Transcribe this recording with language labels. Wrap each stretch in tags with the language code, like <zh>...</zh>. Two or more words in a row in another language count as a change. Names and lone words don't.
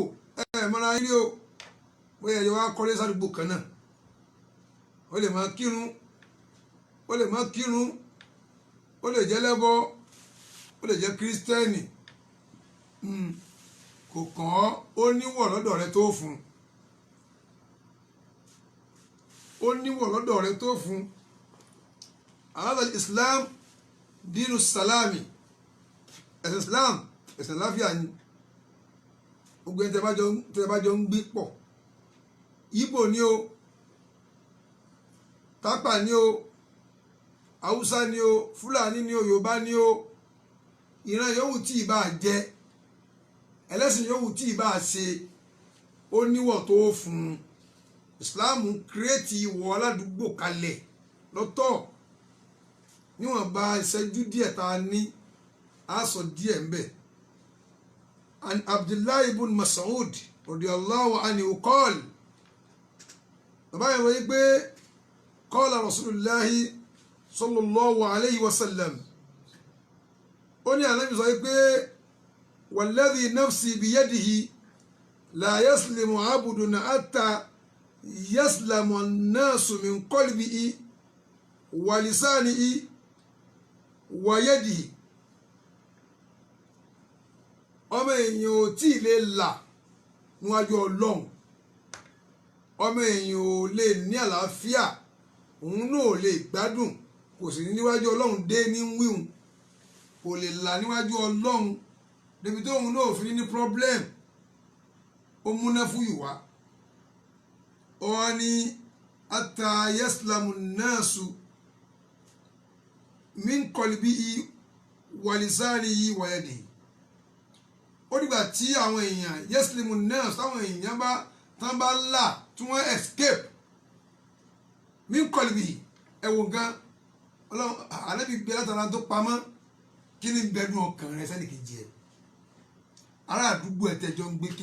<yo>Mọ́ra yín rí o, bóyá ẹ̀yọ́ wá kọ́lé sádùúgbò kan náà, ó lè máa kírun, ó lè máa kírun, ó lè jẹ́ lẹ́bọ, ó lè jẹ́ kírísítẹ́nì, kò kàn ọ́, ó níwọ̀ lọ́dọ̀ rẹ tó fún un, ó níwọ̀ lọ́dọ̀ rẹ tó fún un.</yo> <ar>هذا الإسلام دين السلام.</ar> <yo>ẹ̀sìn Islam ẹ̀sìn láfíà ni. gbogbo ẹni tẹ́ bá jọ ń gbé pọ̀, Ìgbò ni o, Tápà ni o, Haúsá ni o, Fúlàní ni o, Yorùbá ni o, ìran yòówù tí ì bá jẹ, ẹlẹ́sìn yòówù tí ì bá ṣe, ó níwọ̀ tó fún un. Islam kírètì ìwọ aládùúgbò kalẹ̀ lọ́tọ̀. Níwọ̀n bá ìṣẹ́jú díẹ̀ tá a ní, a sọ díẹ̀ ń bẹ̀.</yo> <ar>عن عبد الله بن مسعود رضي الله عنه قال,</ar> <yo>bàbá yẹn wọ́n yí pé</yo> <ar>قال رسول الله صلى الله عليه وسلم,</ar> <yo>ó ní Ànábì sọ pé</yo> <ar>والذي نفسي بيده لا يسلم عبد حتى يسلم الناس من قلبه ولسانه ويده.</ar> <yo>ọmọ èèyàn ò tí ì lè là níwájú ọlọ́run, ọmọ èèyàn ò lè ní àlàáfíà, òun náà ò lè gbádùn, kò sì ní níwájú ọlọ́run dé ní wíhun, kò lè là níwájú ọlọ́run débi tó òun náà ò fi ní problem. Ó múná fún ìwà wọn ni</yo> <ar>حتى يسلم الناس من قلبه ولسانه ويده.</ar> <yo>Ó dìgbà tí àwọn èèyàn</yo> <ar>يسلم الناس</ar> <yo>táwọn èèyàn tán bá là tí wọ́n escape</yo> <ar>من قلبه.</ar> <yo>Ẹ̀wọ̀n gan ọlọ́run ànábì gbé látara tó pamọ́, kí ni bẹnu ọkàn rẹ sẹ́nìkejì ẹ̀, ará àdúgbò ẹ̀ tẹ́jọ́ ń gbé, kí</yo>